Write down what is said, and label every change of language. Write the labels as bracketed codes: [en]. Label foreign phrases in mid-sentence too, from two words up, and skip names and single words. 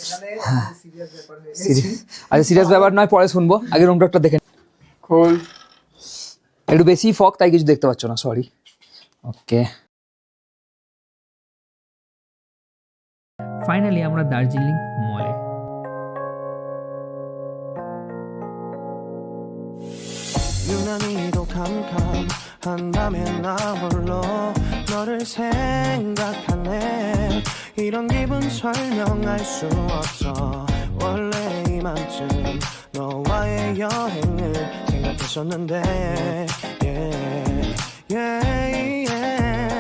[bn] আচ্ছা সিরিয়াস ব্যাপার নয়, পরে শুনবো, আগে রুমটা একটা দেখে। একটু বেশি ফগ তাই কিছু দেখতে পাচ্ছ না, সরি। ওকে, ফাইনালি আমরা দার্জিলিং মলে। [ko] 유난히도 캄캄한다면 나 홀로 너를 생각하네. 이런 기분 설명할 수 없어. 원래 이맘쯤 너와의 여행을 생각했었는데 [en] yeah, yeah, yeah.